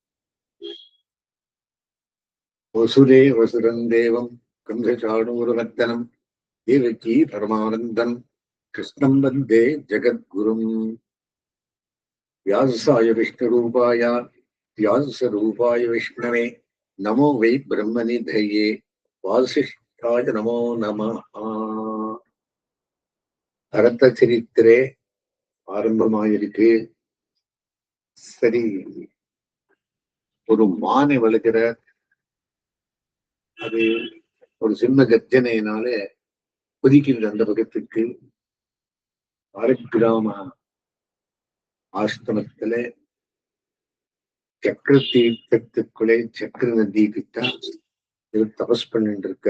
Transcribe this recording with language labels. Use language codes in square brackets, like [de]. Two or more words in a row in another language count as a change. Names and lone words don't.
[sa] वसुदेवसुरं देवं कंसचाणूरमर्दनं देवकी परमानन्दं कृष्णं वन्दे जगद्गुरुम्। व्यासाय विष्णुरूपाय व्यासरूपाय विष्णवे नमो वै ब्रह्मनिधये वासिष्ठाय नमो नमः। [ta] அரத்த சரித்திரே ஆரம்பமாயிருக்கு. சரி, ஒரு மானை வளர்க்கிற அது ஒரு சின்ன கர்ஜனையினால குதிக்கின்ற அந்த பக்கத்துக்கு ஆரக்கிராம ஆசிரமத்துல சக்கர தீர்த்தத்துக்குள்ளே சக்கர நதி கிட்ட இவர் தபஸ் பண்ணிட்டு இருக்க.